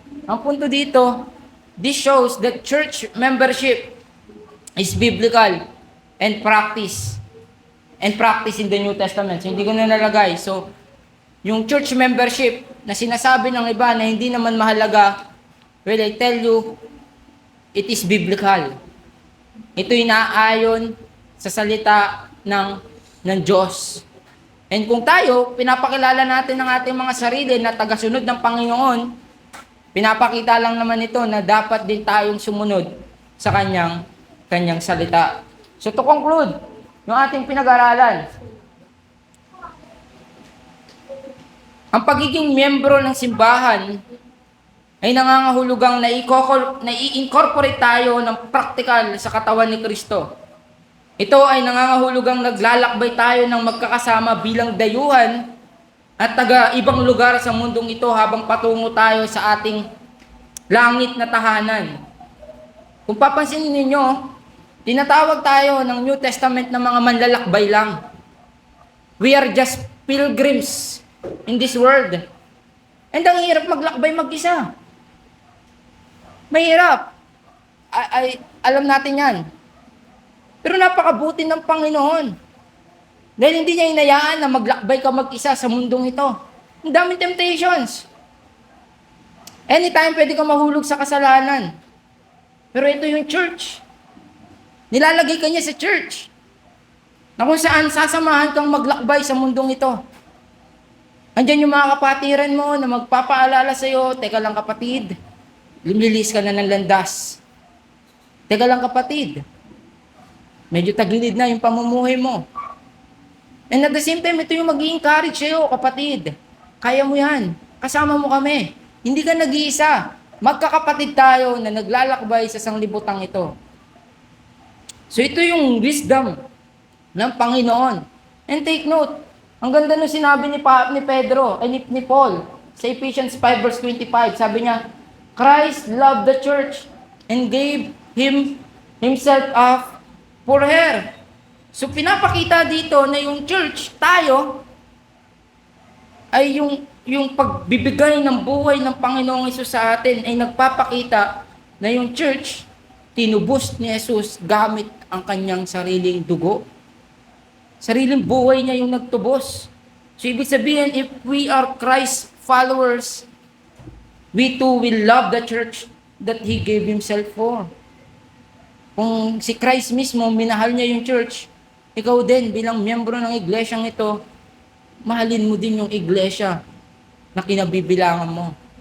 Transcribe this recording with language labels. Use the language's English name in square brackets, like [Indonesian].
[English] Ang punto dito, this shows that church membership is biblical and practice in the New Testament. [Filipino] So, hindi ko na nalagay. So, yung church membership na sinasabi ng iba na hindi naman mahalaga, [English] well, I tell you, it is biblical. [Filipino] Ito'y naayon sa salita ng Diyos. And kung tayo, pinapakilala natin ng ating mga sarili na tagasunod ng Panginoon, pinapakita lang naman ito na dapat din tayong sumunod sa kanyang salita. So to conclude, yung ating pinag-aralan, ang pagiging miyembro ng simbahan ay nangangahulugang i-incorporate tayo ng praktikal sa katawan ni Kristo. Ito ay nangangahulugang naglalakbay tayo ng magkakasama bilang dayuhan at taga-ibang lugar sa mundong ito habang patungo tayo sa ating langit na tahanan. Kung papansinin ninyo, tinatawag tayo ng New Testament na mga manlalakbay lang. [English] We are just pilgrims in this world. [Filipino] And ang hirap maglakbay mag-isa. Mahirap. Alam natin yan. Pero napakabuti ng Panginoon. Dahil hindi niya hinayaan na maglakbay ka mag-isa sa mundong ito. Ang daming temptations. Anytime pwede ka mahulog sa kasalanan. Pero ito yung church. Nilalagay ka niya sa church. Na kung saan sasamahan kang maglakbay sa mundong ito. Andyan yung mga kapatiran mo na magpapaalala sa'yo, teka lang kapatid, lumilis ka na ng landas. Teka lang kapatid, medyo tagilid na yung pamumuhay mo. [English] And at the same time, [Filipino] ito yung mag-i-encourage sa'yo, kapatid. Kaya mo yan. Kasama mo kami. Hindi ka nag-iisa. Magkakapatid tayo na naglalakbay sa sanglibutang ito. So ito yung wisdom ng Panginoon. [English] And take note, [Filipino] ang ganda nung sinabi ni Pedro, ni Paul, sa Ephesians 5 verse 25, sabi niya, [English] Christ loved the church and gave himself up for her. [Filipino] So pinapakita dito na yung church, tayo, ay yung pagbibigay ng buhay ng Panginoong Hesus sa atin ay nagpapakita na yung church, tinubos ni Jesus gamit ang kanyang sariling dugo. Sariling buhay niya yung nagtubos. [English] So [Filipino] ibig sabihin, [English] if we are Christ followers, we too will love the church that He gave Himself for. [Filipino] Kung si Christ mismo, minahal niya yung church, ikaw din bilang miyembro ng iglesyang ito, mahalin mo din yung iglesia na kinabibilangan mo.